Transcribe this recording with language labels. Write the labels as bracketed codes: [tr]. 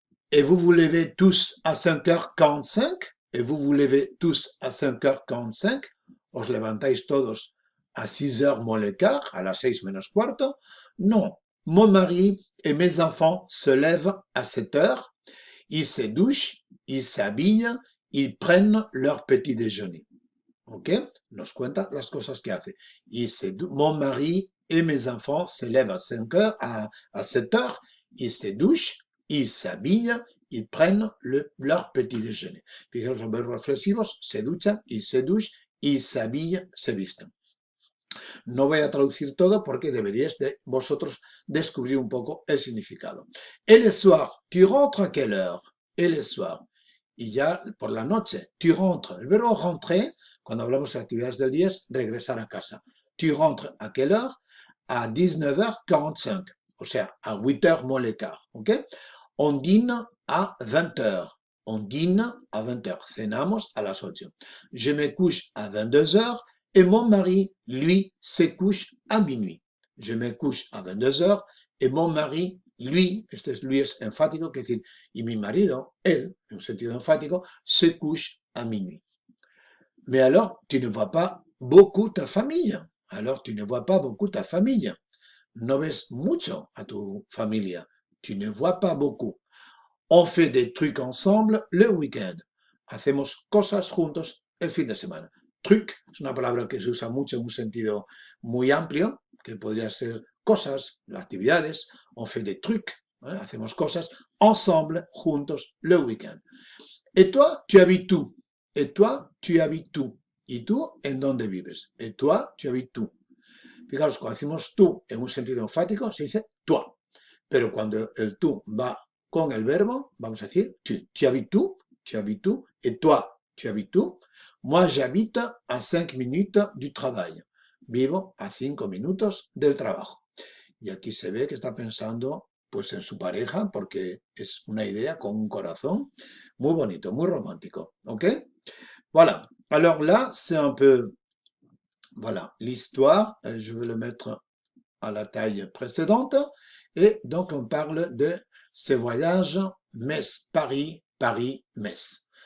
[fr] Et vous vous levez tous à 5h45? Et vous vous levez tous à 5h45? [es] ¿Os levantáis todos [fr] à 6h moins le quart, [es] à las 6 menos cuarto? [fr] Non. Mon mari et mes enfants se lèvent à 7h, ils se douchent, ils s'habillent, ils prennent leur petit déjeuner. [es] ¿Ok? Nos cuenta las cosas que hace. [fr] Mon mari et mes enfants se lèvent à 5h, à 7h, ils se douchent, ils s'habillent, ils prennent leur petit déjeuner. [es] Fijaos los verbos reflexivos, se duchan, [fr] ils se douchent, ils s'habillent, [es] se visten. No voy a traducir todo porque deberíais de vosotros descubrir un poco el significado. [fr] Et le soir, tu rentres à quelle heure? Et le soir. [es] Y ya por la noche, [fr] tu rentres. [es] El verbo rentrer, cuando hablamos de actividades del día, es regresar a casa. [fr] Tu rentres à quelle heure? À 19h45. [es] O sea, [fr] à 8h moins le quart. [es] ¿Ok? [fr] On dîne à 20h. On dîne à 20h. [es] Cenamos a las 8. [fr] Je me couche à 22h. Et mon mari, lui, se couche à minuit. Je me couche à 22h et mon mari, lui, [es] lui es enfático, que decir, y mi marido, él, en un sentido enfático, [fr] se couche à minuit. Mais alors, tu ne vois pas beaucoup ta famille. Alors, tu ne vois pas beaucoup ta famille. [es] No ves mucho a tu familia. [fr] Tu ne vois pas beaucoup. On fait des trucs ensemble le week-end. [es] Hacemos cosas juntos el fin de semana. Truc es una palabra que se usa mucho en un sentido muy amplio, que podría ser cosas, actividades. [fr] On fait des trucs, [es] ¿vale? Hacemos cosas ensemble, juntos, [fr] le week-end. Et toi, tu habites où? Et toi, tu habites où? [es] ¿Y tú en dónde vives? [fr] Et toi, tu habites où? [es] Fijaos, cuando decimos tú en un sentido enfático, se dice toi. Pero cuando el tú va con el verbo, vamos a decir tu. [fr] Tu habites où? Tu habites où? Et toi, tu habites où? Moi, j'habite à 5 minutes du travail. [es] Vivo a 5 minutos del trabajo. Y aquí se ve que está pensando pues en su pareja, porque es una idea con un corazón muy bonito, muy romántico. [fr] ¿Ok? Voilà. Alors là, c'est un peu, voilà, l'histoire. Je vais le mettre à la taille précédente. Et donc, on parle de ce voyage Metz, Paris, Paris, Metz.